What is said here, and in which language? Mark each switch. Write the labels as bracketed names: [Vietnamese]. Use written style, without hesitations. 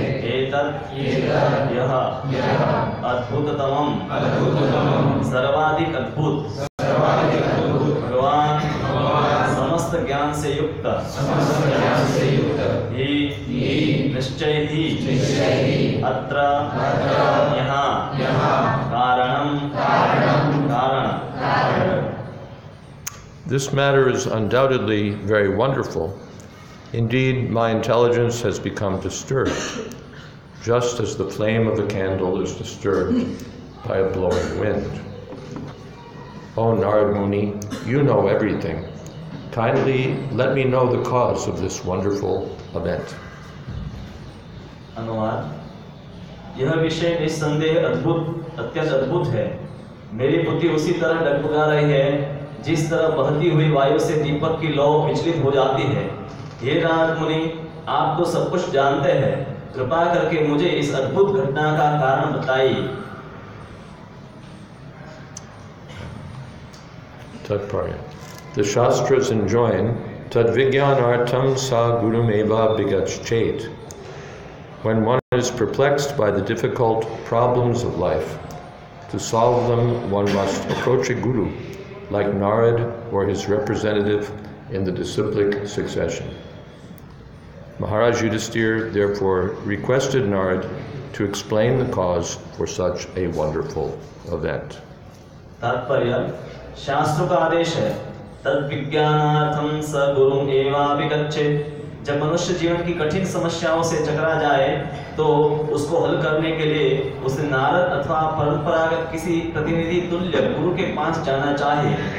[Hindi] एतत् यह अद्भुततमम् सर्वाधिक अद्भुत भगवान समस्त ज्ञान से युक्त ही निश्चय ही अत्र यहाँ कारण [English] This matter is undoubtedly very wonderful. Indeed, my intelligence has become disturbed, just as the flame of the candle is disturbed by a blowing wind. O Narad Muni, you know everything. Kindly let me know the cause of this wonderful event. [Hindi] अनुवाद यह विषय निस्संदेह अत्यंत अद्भुत है। मेरी बुद्धि उसी तरह डगमगा रही है जिस तरह बहती हुई वायु से दीपक की लौ विचलित हो जाती है। हे नारद मुनि, आप तो सब कुछ जानते हैं, कृपा करके मुझे इस अद्भुत घटना का कारण बताइए। [English] Tatparya. The Shastras enjoin [Sanskrit] Tadvigyanartam sa gurumeva bigachet. [English] When one is perplexed by the difficult problems of life, to solve them one must approach a guru, like Narad or his representative in the disciplic succession. Maharaja Yudhisthira therefore requested Narad to explain the cause for such a wonderful event. [Hindi] तात्पर्य शास्त्र का आदेश है [Sanskrit] तद विज्ञानार्थम स गुरुम एवाभिगच्छेत्। [Hindi] जब मनुष्य जीवन की कठिन समस्याओं से टकरा जाए तो उसको हल करने के लिए उसे नारद अथवा परंपरागत किसी प्रतिनिधि तुल्य गुरु के पास जाना चाहिए।